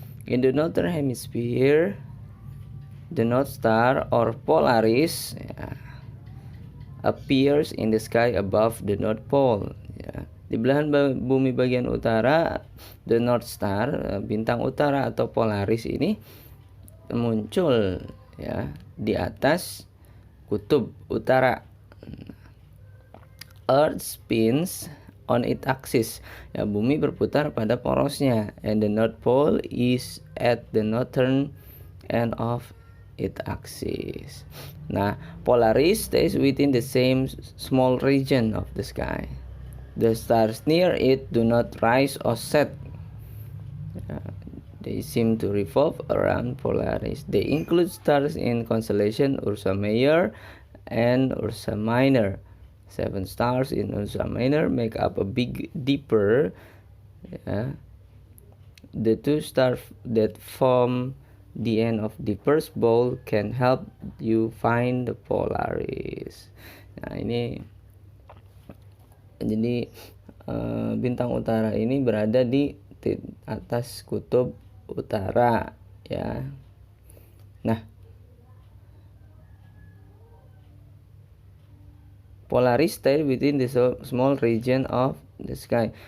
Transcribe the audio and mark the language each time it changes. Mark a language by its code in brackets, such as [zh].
[en] In the northern hemisphere, the North Star or Polaris ya, appears in the sky above the North Pole ya. [id] Di belahan bumi bagian utara, the North Star, bintang utara atau Polaris ini muncul ya di atas kutub utara. [en] Earth spins on its axis ya, [id] bumi berputar pada porosnya, [en] and the North Pole is at the northern end of its axis. Nah, Polaris stays within the same small region of the sky. The stars near it do not rise or set. They seem to revolve around Polaris. They include stars in constellation Ursa Major and Ursa Minor. 7 stars in Ursa Minor make up a Big Dipper. Yeah. The 2 stars that form the end of Dipper's bowl can help you find the Polaris. [id] Nah, ini jadi bintang utara ini berada di atas kutub utara ya. [en] Nah, Polaris stay within the small region of the sky.